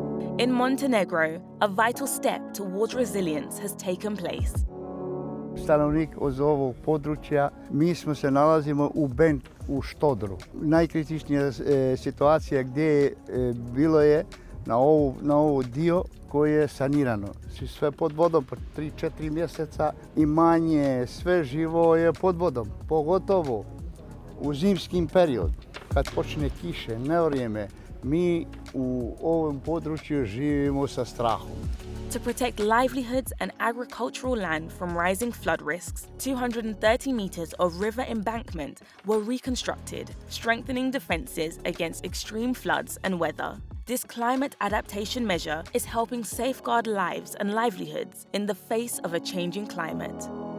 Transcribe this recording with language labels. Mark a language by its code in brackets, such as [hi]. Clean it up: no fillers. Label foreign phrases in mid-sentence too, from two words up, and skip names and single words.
[en] In Montenegro, a vital step towards resilience has taken place. [sr] Stanovnik iz ovog područja, mi smo se nalazimo u Štodru. Najkritičnija situacija gdje je bilo je na ovo dio koje je sanirano. Sve pod vodom po 3-4 mjeseca, imanje, sve živo je pod vodom, pogotovo u zimskim periodu. Kad počne kiše, nevrijeme, mi u ovom području živimo sa strahom. [en] To protect livelihoods and agricultural land from rising flood risks, 230 meters of river embankment were reconstructed, strengthening defenses against extreme floods and weather. This climate adaptation measure is helping safeguard lives and livelihoods in the face of a changing climate.